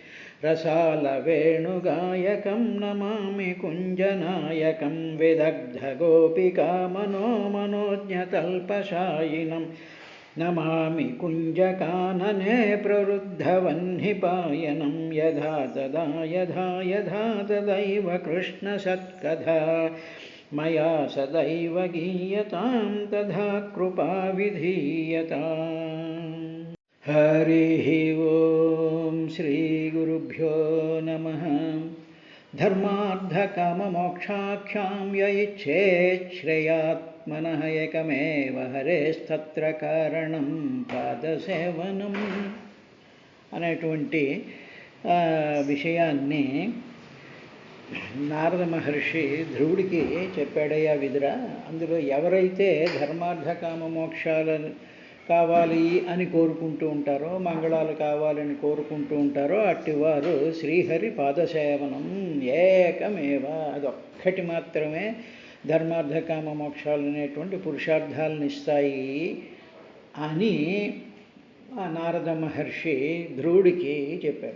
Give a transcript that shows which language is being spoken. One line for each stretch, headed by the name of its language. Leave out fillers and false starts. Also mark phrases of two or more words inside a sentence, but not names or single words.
Sanskrit: रसालवेणुगायकं नमामि कुञ्जनायकं विदग्धगोपिकामनोज्ञतल्पशायिनं नमामि कुञ्जकानने प्रवृद्धवह्निपायनं यथा तदैव कृष्णसत्कथा मया सदैव गीयतां तथा कृपा विधीयताम्। हरिः ओं श्रीगुरुभ्यो नमः। धर्मार्थकाममोक्षाख्यां य इच्छेत् श्रेयात्मनः एकमेव हरेस्तत्र कारणं
Telugu: పాదసేవనం అనేటువంటి విషయాన్ని నారద మహర్షి ధ్రువుడికి చెప్పాడయ్యా విదురా. అందులో ఎవరైతే ధర్మార్థకామ మోక్షాలను కావాలి అని కోరుకుంటూ ఉంటారో, మంగళాలు కావాలని కోరుకుంటూ ఉంటారో అట్టివారు శ్రీహరి పాదసేవనం ఏకమేవ, అదొక్కటి మాత్రమే ధర్మార్థకామ మోక్షాలు అనేటువంటి పురుషార్థాలను ఇస్తాయి అని నారద మహర్షి ధ్రువుడికి చెప్పారు.